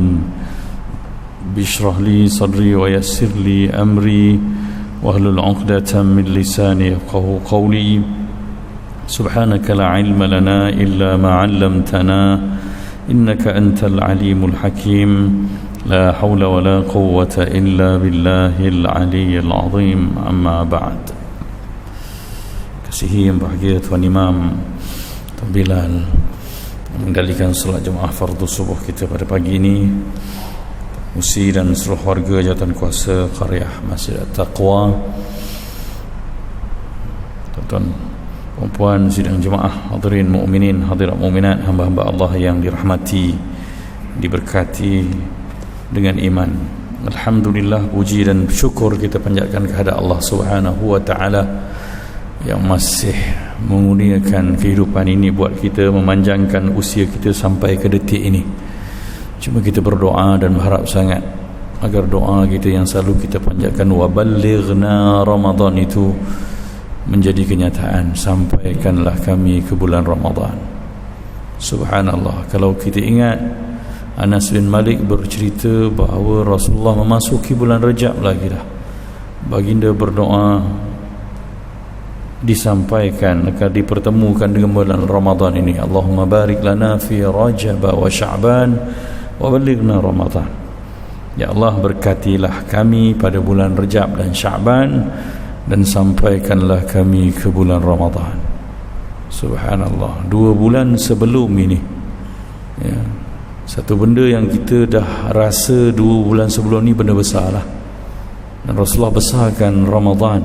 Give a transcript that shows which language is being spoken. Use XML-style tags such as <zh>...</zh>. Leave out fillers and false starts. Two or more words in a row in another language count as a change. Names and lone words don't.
<ar>بشرح لي صدري ويسر لي أمري واحلل عقدة من لساني يفقهوا قولي. سبحانك لا علم لنا إلا ما علمتنا إنك أنت العليم الحكيم. لا حول ولا قوة إلا بالله العلي العظيم. أما بعد.</ar> <ms>Kasihi yang bahagia Tuan Imam Tuan Bilal menggalikan solat jemaah fardu subuh kita pada pagi ini. Musi dan seluruh warga jawatan kuasa Qaryah Masjid At-Taqwa, tuan-tuan, puan-puan sidang jemaah, hadirin mukminin, hadirat mukminat, hamba-hamba Allah yang dirahmati, diberkati dengan iman. Alhamdulillah, puji dan syukur kita panjatkan kepada Allah Subhanahu wa taala yang masih mengurniakan kehidupan ini buat kita, memanjangkan usia kita sampai ke detik ini. Cuma kita berdoa dan berharap sangat agar doa kita yang selalu kita panjatkan,</ms> <ar>وبلغنا رمضان,</ar> <ms>itu menjadi kenyataan. Sampaikanlah kami ke bulan Ramadan. Subhanallah, kalau kita ingat, Anas bin Malik bercerita bahawa Rasulullah memasuki bulan Rajab lagi dah. Baginda berdoa, disampaikan akan dipertemukan dengan bulan Ramadan ini.</ms> <ar>اللهم بارك لنا في رجب وشعبان وبلغنا رمضان.</ar> <ms>Ya Allah, berkatilah kami pada bulan Rajab dan Sya'ban dan sampaikanlah kami ke bulan Ramadan. Subhanallah, 2 bulan sebelum ini, ya, satu benda yang kita dah rasa 2 bulan sebelum ni benda besar lah, dan Rasulullah besarkan Ramadan.</ms>